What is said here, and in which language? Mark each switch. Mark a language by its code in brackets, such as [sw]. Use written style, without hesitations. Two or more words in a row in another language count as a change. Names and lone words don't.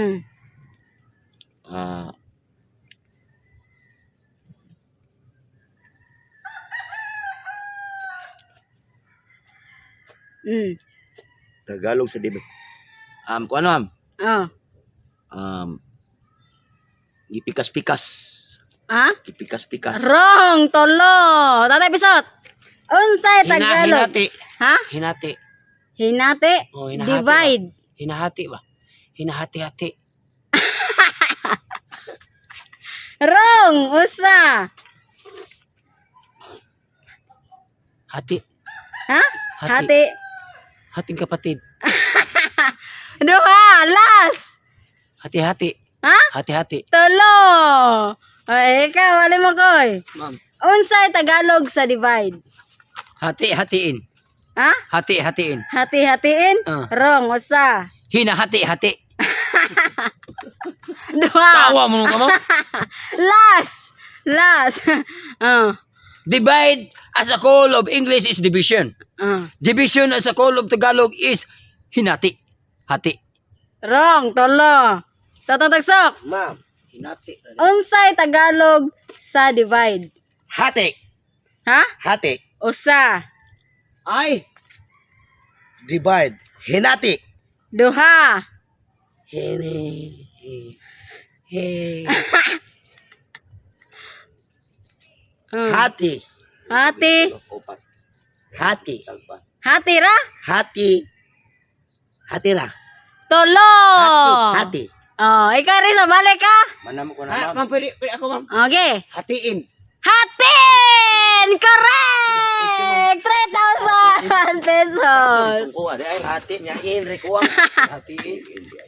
[ceb] Ah, Tagalog sa divide. Kuno ma'am? Oh. Gipikas-pikas. Ha? Gipikas-pikas. Wrong, tolo. Tatay Bisot. Unsay Tagalog? [tl] Hinati. Ha? Hinati. Hinati. Oh, hinahati Divide. Hinahati ba? Hinahati-hati. [ceb] Wrong, usa. [tl] Hati. Ha? Hati. Hati. Hating kapatid. [ceb] Duha, last. [tl] Hati-hati. Ha? Hati-hati. [ceb] Tolo. Ay, ikaw, wala mo koy. Ma'am. Unsay Tagalog sa divide? [tl] Hati-hatiin. Ha? Hati-hatiin. Hati-hatiin? [ceb] Wrong, usa. [tl] Hinahati-hati. [ceb] Duha. Tawa mo ka mo. Last. Last. [en] Divide as a call of English is division. Division as a call of Tagalog is hinati. [tl] Hati. [ceb] Wrong, tolo. Tatatagsok. [tl] Ma'am, hinati. [ceb] Unsay Tagalog sa divide? [tl] Hati. Ha? Hati. [ceb] Usa. Ay. [tl] Divide. Hinati. [ceb] Duha. [tl] Hati. Hati. Hati. [ceb] Hati ra? Hati. Hati ra. Tolo. [tl] Hati. [ceb] Oh, ikaw rin sa balik ka? Manam ko na Ah, ma'am. [tl] ma'am, pwede ako, ma'am. Okay. Hatiin. Hatin! Correct! 3,000 pesos! Kuha dahil hati niya in kuha. Hati in.